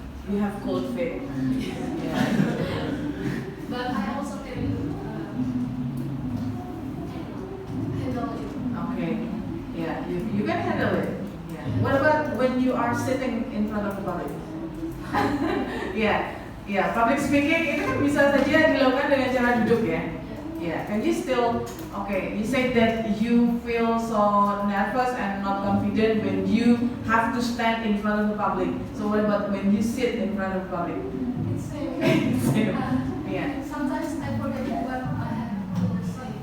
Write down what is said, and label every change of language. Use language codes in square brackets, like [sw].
[en] You have cold feet. Yeah. But I also can handle it. Okay. Yeah. You can handle it. Yeah. What about when you are sitting in front of the public? Yeah. [id] Public speaking itu kan bisa saja dilakukan dengan cara duduk, ya. [en] Yeah. Can you still? Okay. You said that you feel so nervous and not confident when you have to stand in front of the public. So what about when you sit in front of the public? It's same. Same. Yeah. Sometimes I forget what I have to say.